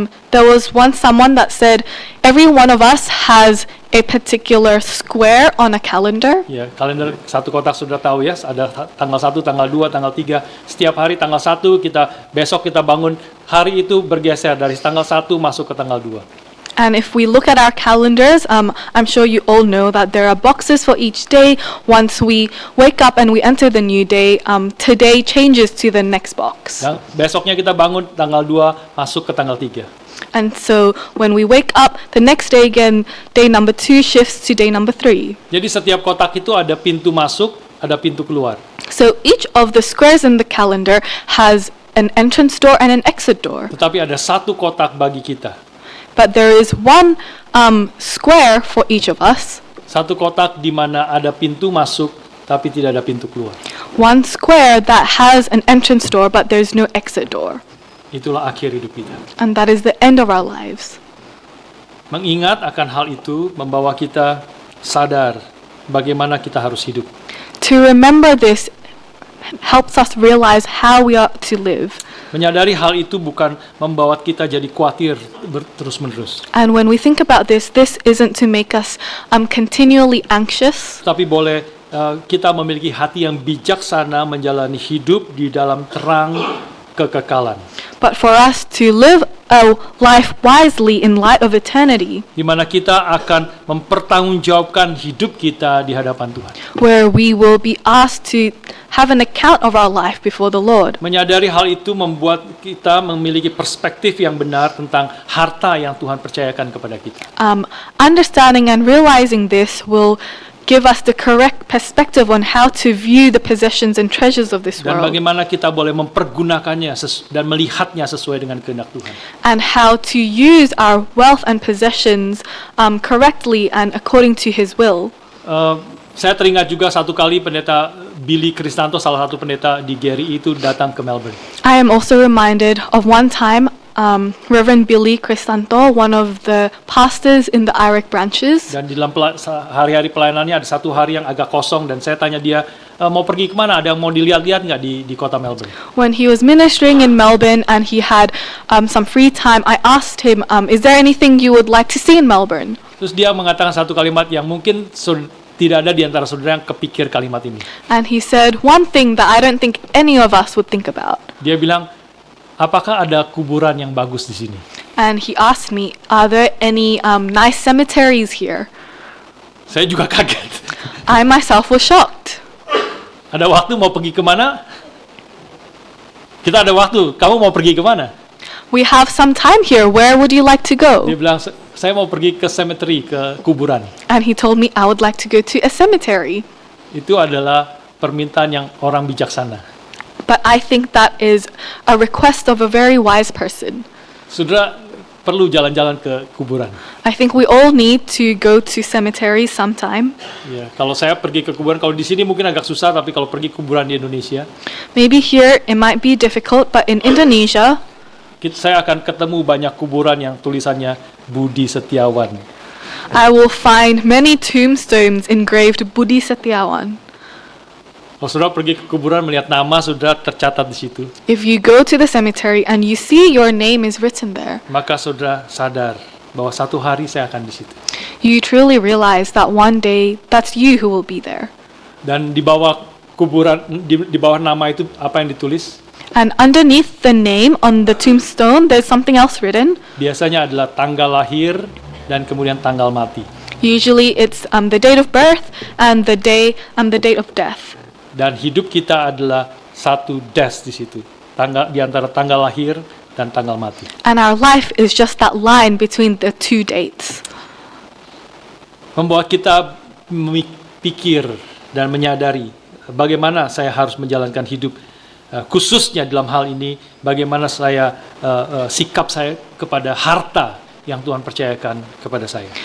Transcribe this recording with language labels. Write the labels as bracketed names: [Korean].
[English] There was once someone that said every one of us has a particular square on a calendar. [Indonesian] Ya, kalender satu kotak sudah tahu ya, ada tanggal 1, tanggal 2, tanggal 3. Setiap hari tanggal 1 besok kita bangun, hari itu bergeser dari tanggal 1 masuk ke tanggal 2. [English] And if we look at our calendars, I'm sure you all know that there are boxes for each day. Once we wake up and we enter the new day, today changes to the next box. [Indonesian] Dan besoknya kita bangun tanggal 2 masuk ke tanggal 3. [English] And so when we wake up, the next day again, day number 2 shifts to day number 3. [Indonesian] Jadi setiap kotak itu ada pintu masuk, ada pintu keluar. [English] So each of the squares in the calendar has an entrance door and an exit door. [Indonesian] Tetapi ada satu kotak bagi kita. [English] But there is one square for each of us. [Indonesian] Satu kotak di mana ada pintu masuk tapi tidak ada pintu keluar. [English] One square that has an entrance door, but there's no exit door. [Indonesian] Itulah akhir hidup kita. [English] And that is the end of our lives. [Indonesian] Mengingat akan hal itu membawa kita sadar bagaimana kita harus hidup. [English] To remember this helps us realize how we ought to live. [Indonesian] Menyadari hal itu bukan membawa kita jadi khawatir terus-menerus, [English] And when we think about this isn't to make us continually anxious, [Indonesian] tapi boleh kita memiliki hati yang bijaksana menjalani hidup di dalam terang kekekalan, [English] but for us to live a life wisely in light of eternity, [Indonesian] di mana kita akan mempertanggungjawabkan hidup kita di hadapan Tuhan. [English] where we will be asked to have an account of our life before the Lord. [Indonesian] Menyadari hal itu membuat kita memiliki perspektif yang benar tentang harta yang Tuhan percayakan kepada kita. [English] Understanding and realizing this will give us the correct perspective on how to view the possessions and treasures of this [Indonesian] Dan [English] world, [Indonesian] bagaimana kita boleh mempergunakannya dan melihatnya sesuai dengan kehendak Tuhan. [English] and how to use our wealth and possessions correctly and according to His will. [Indonesian] Saya teringat juga satu kali pendeta Billy Kristanto, salah satu pendeta di Gary itu datang ke Melbourne. [English] I am also reminded of one time Reverend Billy Crisanto, one of the pastors in the IREC branches, [Indonesian] Dan di dalam hari-hari pelayanannya ada satu hari yang agak kosong dan saya tanya dia mau pergi kemana, ada yang mau dilihat-lihat nggak di kota Melbourne. [English] when he was ministering in Melbourne and he had some free time, I asked him, is there anything you would like to see in Melbourne? [Indonesian] Terus dia mengatakan satu kalimat yang mungkin tidak ada di antara saudara yang kepikir kalimat ini. [English] And he said one thing that I don't think any of us would think about. [Indonesian] Dia bilang, apakah ada kuburan yang bagus di sini? [English] And he asked me, are there any nice cemeteries here? [Indonesian] Saya juga kaget. [English] I myself was shocked. [Indonesian] Ada waktu mau pergi kemana? Kita ada waktu, kamu mau pergi kemana? [English] We have some time here. Where would you like to [Indonesian] Dia [English] go? [Indonesian] bilang, saya mau pergi ke cemetery, ke kuburan. [English] And he told me I would like to go to a cemetery. [Indonesian] Itu adalah permintaan yang orang bijaksana. [English] But I think that is a request of a very wise person. [Indonesian] Saudara perlu jalan-jalan ke kuburan. [English] I think we all need to go to cemeteries sometime. [Indonesian] Ya, kalau saya pergi ke kuburan, kalau di sini mungkin agak susah, tapi kalau pergi kuburan di Indonesia, [English] Maybe here it might be difficult, but in Indonesia, [Indonesian] saya akan ketemu banyak kuburan yang tulisannya Budi Setiawan. [English] I will find many tombstones engraved Budi Setiawan. [Indonesian] Kalau saudara pergi ke kuburan melihat nama saudara tercatat di situ, [English] If you go to the cemetery and you see your name is written there, [Indonesian] maka saudara sadar bahwa satu hari saya akan di situ. [English] you truly realize that one day that's you who will be there. [Indonesian] Dan di bawah kuburan, di bawah nama itu apa yang ditulis? [English] And underneath the name on the tombstone, there's something else written. [Indonesian] Biasanya adalah tanggal lahir dan kemudian tanggal mati. [English] Usually it's the date of birth and the date of death. [Indonesian] Dan hidup kita adalah satu dash di situ, di antara tanggal lahir dan tanggal mati. [English] And our life is just that line between the two dates. [Indonesian] Membawa kita memikir dan menyadari bagaimana saya harus menjalankan hidup, khususnya dalam hal ini bagaimana sikap saya kepada harta yang Tuhan percayakan kepada saya.